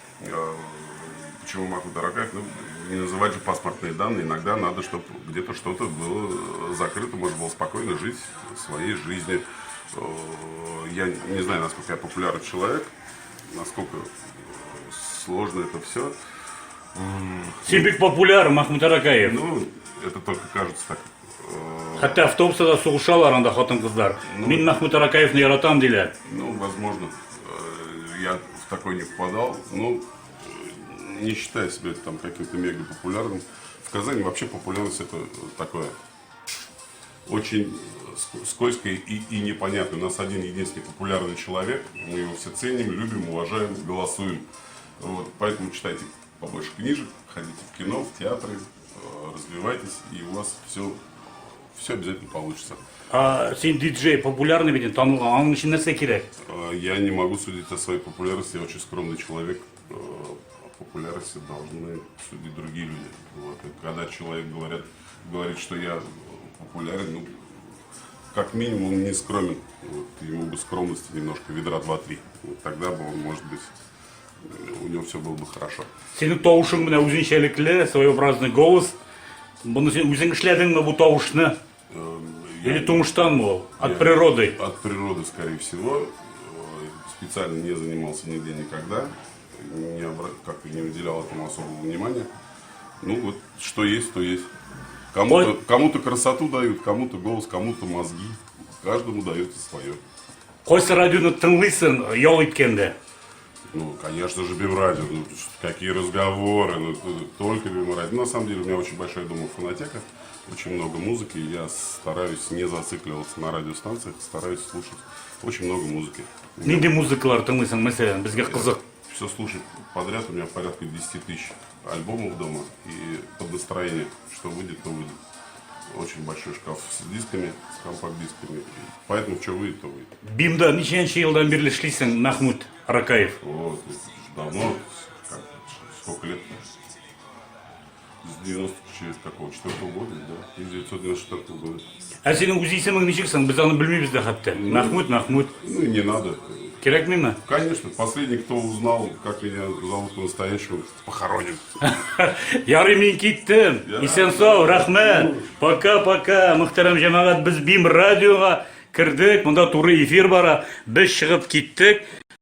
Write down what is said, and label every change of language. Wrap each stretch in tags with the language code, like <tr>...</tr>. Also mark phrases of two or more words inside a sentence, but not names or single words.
<ru>Почему Махмуд Аракаев? Ну, не называть же паспортные данные, иногда надо, чтобы где-то что-то было закрыто, можно было спокойно жить своей жизнью. Я не знаю, насколько я популярный человек, насколько сложно это все.</ru> <tt>Сен бик популяр, Махмуд Аракаев.</tt> <ru>Ну, это только кажется так.</ru> <tt>Хәтта автобуста сугышалар анда хатын-кызлар. Мин Махмуд Аракаевны яратам диләр.</tt> <ru>Ну, возможно, я в такой не попадал, но не считаю себя там каким-то мега популярным. В Казани вообще популярность это такое очень скользкое и непонятное. У нас один единственный популярный человек, мы его все ценим, любим, уважаем, голосуем. Вот, поэтому читайте побольше книжек, ходите в кино, в театры, развивайтесь, и у вас все обязательно получится.</ru> <tt>А сен диджей популярный бит, танылган, аның өчен нәрсә кирәк?</tt> <ru>Я не могу судить о своей популярности, я очень скромный человек. О популярности должны судить другие люди. Вот. И когда человек говорит, что я популярен, ну, как минимум он не скромен. Вот. Ему бы скромности немножко, ведра 2-3. Вот тогда бы он, может быть, у него все было бы хорошо.</ru> <tt>Сенең тавышың менә үзенчәлекле,</tt> <ru>своеобразный голос.</ru> <tt>Буны сен үзең эшләдеңме бу тавышны? Или тумыштанмы ул?</tt> <ru>От природы? От природы, скорее всего. Специально не занимался нигде никогда. Как-то не уделял этому особого внимания. Ну вот, что есть, то есть. Кому-то красоту дают, кому-то голос, кому-то мозги. Каждому дается свое.</ru> <tt>Кайсы радионы тыңлыйсың ял иткәндә?</tt> <ru>Ну, конечно же, Бимрадио. Ну, какие разговоры, ну, только Бимрадио. На самом деле, у меня очень большая дома фонотека, очень много музыки. Я стараюсь не зацикливаться на радиостанциях, стараюсь слушать очень много музыки.</ru> <tt>Нинди музыкалар тыңлыйсың, мәсәлән, безгә кызык?</tt> <ru>Все слушать подряд, у меня порядка 10 тысяч альбомов дома. И под настроение, что выйдет, то выйдет. Очень большой шкаф с дисками, с компакт-дисками. Поэтому что выйдет, то выйдет.</ru> <tt>Бимда ничәнче елдан бирле эшлисең, Махмуд Аракаев?</tt> <ru>Вот, давно, сколько лет? С 94 года, да, из 1994 года.</ru> <tt>Ә синең үз исемең ничексең? Без аны белмибез дә хәтта. Махмуд.</tt> <ru>Ну и не надо.</ru> <tt>Кирәкмиме?</tt> <ru>Конечно, последний, кто узнал, как меня зовут по-настоящему, похоронен.</ru> <tt>Ярый, мин киттем. Исән сау, рәхмәт.</tt> <ru>Пока.</ru> <tt>Мөхтәрәм җәмәгать, без Бим радиога кердек. Монда туры эфир бара. Без чыгып киттек.</tt>